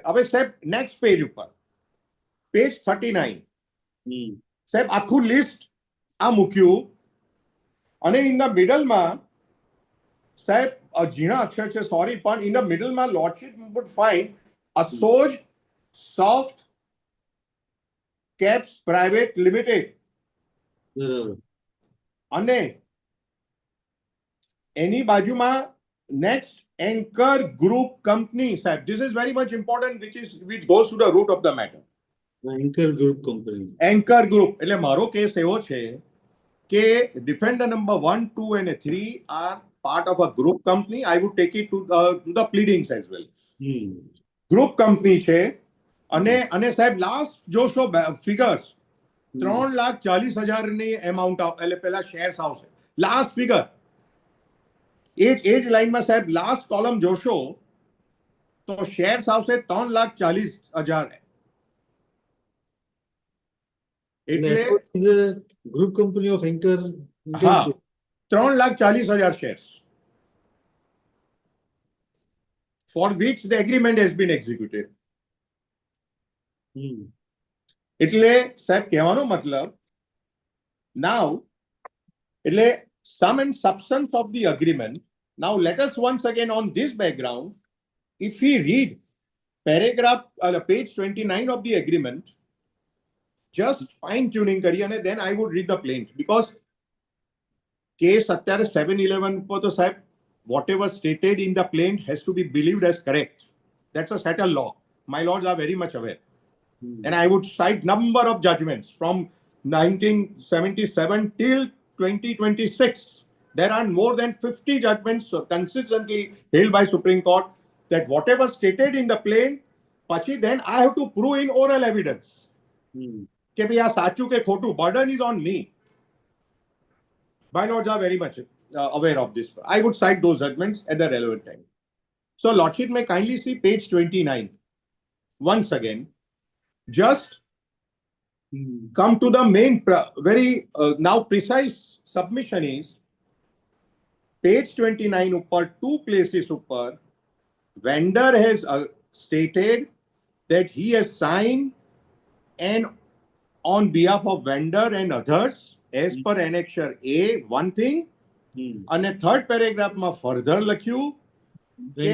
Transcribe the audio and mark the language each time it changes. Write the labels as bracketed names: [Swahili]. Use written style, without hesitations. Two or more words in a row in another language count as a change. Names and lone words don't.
[Gujarati] હવે સાહેબ [English] next page [Gujarati] ઉપર પેજ 39 સાહેબ આખું લિસ્ટ આ મૂક્યું અને [English] in the middle [Gujarati] સાહેબ ઝીણા અક્ષર છે સોરી, પણ [English] in the middle lordship would find [Gujarati] અસોજ સોફ્ટ કેપ્સ પ્રાઇવેટ લિમિટેડ અને એની બાજુમાં નેક્સ્ટ એન્કર ગ્રુપ કંપની. [English] સાહેબ this is very much important which goes to the root of the matter. [Gujarati] એન્કર ગ્રુપ કંપની. [English] એન્કર ગ્રુપ [Gujarati] એટલે મારો કેસ એવો છે કે [English] defender number 1, 2 and 3 are part of a group company. I would take it to the pleadings as well. [Gujarati] ગ્રુપ કંપની છે અને સાહેબ લાસ્ટ જોશો ફિગર્સ 3,40,000 ની એમાઉન્ટ એટલે પેલા શેર્સ આવશે [English] last figure. [Gujarati] એ જ લાઈનમાં સાહેબ લાસ્ટ કોલમ જોશો તો શેર્સ આવશે 3,40,000. એટલે [English] group company of Anchor. હા 3,40,000 શેર્સ for which the agreement has been executed. [Gujarati] એટલે સાહેબ કહેવાનો મતલબ now એટલે [English] sum and substance of the agreement. Now let us once again on this background, if we read paragraph page 29 of the agreement, just fine tuning [Gujarati] કરી અને [English] then I would read the plaint because case [Gujarati] અત્યારે 711 પર તો સાહેબ [English] whatever stated in the plaint has to be believed as correct. That's a settled law. My lords are very much aware. And I would cite number of judgments from 1977 till 2026. There are more than 50 judgments consistently held by Supreme Court that whatever stated in the plaint, pachi then I have to prove in oral evidence. [Gujarati] કે ભાઈ આ સાચું કે ખોટું, [English] burden is on me. My lords are very much aware of this. I would cite those judgments at the relevant time. So lordship may kindly see page 29 once again. Just come to the main very now precise submission is page 29 upper 2 places upper vendor has stated that he has signed and on behalf of vendor and others as per annexure A one thing [Gujarati] અને થર્ડ પેરેગ્રાફમાં ફર્ધર લખ્યું કે